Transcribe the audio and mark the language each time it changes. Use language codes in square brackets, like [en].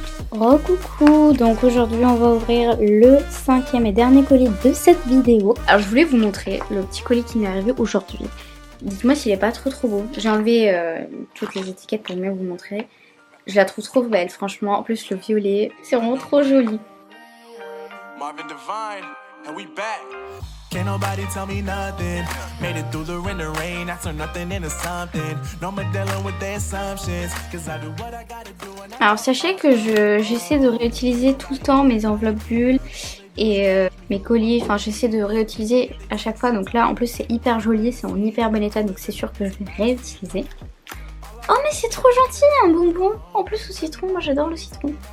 [fr] Oh coucou, donc aujourd'hui on va ouvrir le 5e et dernier colis de cette vidéo. Alors je voulais vous montrer le petit colis qui m'est arrivé aujourd'hui. Dites-moi s'il est pas trop beau. J'ai enlevé toutes les étiquettes pour mieux vous montrer. Je la trouve trop belle franchement, en plus le violet, c'est vraiment trop joli. [en] Marvin Divine, and we back. Can't nobody tell me nothing. Made it through the rain, I turn nothing into something. No more dealing with the assumptions, cause I do what I gotta do. [fr] Alors sachez que j'essaie de réutiliser tout le temps mes enveloppes bulles et mes colis, enfin j'essaie de réutiliser à chaque fois. Donc là en plus c'est hyper joli, c'est en hyper bon état, donc c'est sûr que je vais réutiliser. Oh mais c'est trop gentil, un bonbon en plus au citron, moi j'adore le citron.